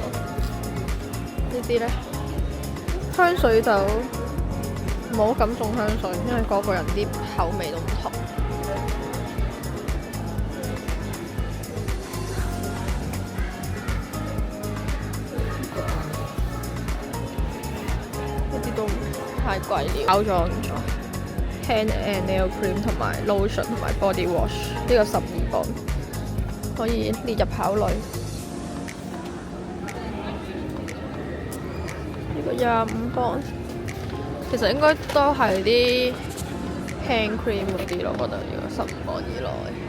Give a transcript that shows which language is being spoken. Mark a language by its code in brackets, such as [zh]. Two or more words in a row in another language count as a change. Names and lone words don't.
[yue] 呢啲咧香水就唔好咁送香水，因為個個人啲口味都唔同。呢啲都太貴了，包裝咗 [en] hand and nail cream [yue] 同埋 lotion 同埋 [en] body wash， [yue] 呢個12磅，可以列入考慮。呢個25磅，其實應該都係啲 [en] hand cream [yue] 嗰啲咯，我覺得如果15磅以內。